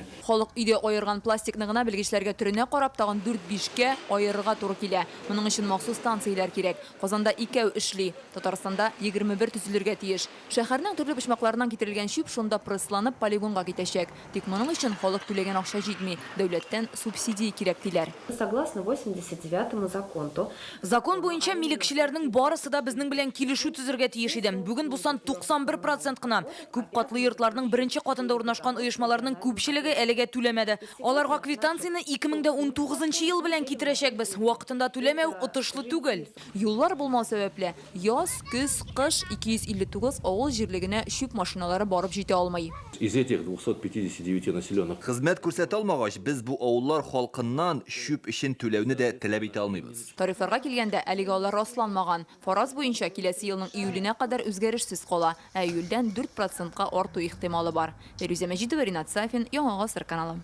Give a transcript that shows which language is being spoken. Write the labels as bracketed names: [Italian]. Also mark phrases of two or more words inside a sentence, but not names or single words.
[Tatar] Халык өйдә айырган пластикны гына белгечләргә төренә карап тагын 4-5кә айырырга туры килә. Моның өчен махсус станциялар кирәк. Казанда 2 эшли, Татарстанда 21 төзелергә тиеш. Шәһәрнең төрле почмакларыннан китерелгән шүп шунда прессланып полигонга китәчәк. Тик моның өчен халык түләгән акча җитми, дәүләттән субсидия кирәк диләр. [Russian] Согласно 89-му закону. [Tatar] Закон буенча милекчеләрнең барысы да безнең белән килешү төзергә тиеш иде. Бүген бу сан 91% кына. Күп катлы йортларның беренче катында урнашкан оешмаларның күпчелеге әлегә түләмәде. Аларга квитанцияны 2019 ел белән китерәчәкбез. Вакытында түләмәү отышлы түгел. Юллар булмау сәбәпле яз, көз, кыш 259 авыл җирлегенә шүп машиналары барып җитә алмый. [Russian] Из этих 259 населенных [Tatar] Хезмәт күрсәтә алмагач, без бу авыллар халкыннан шүп өчен түләүне дә таләп итә алмыйбыз. Тарифларга килгәндә әлегә алар расланмаган. Фараз буенча киләсе елның июленә кадәр үзгәрешсез кала. Июльдән 4%-ка арту ихтималы бар. Фирүзә Мәҗидова, Ринат Сафин, Яңа Гасыр каналы.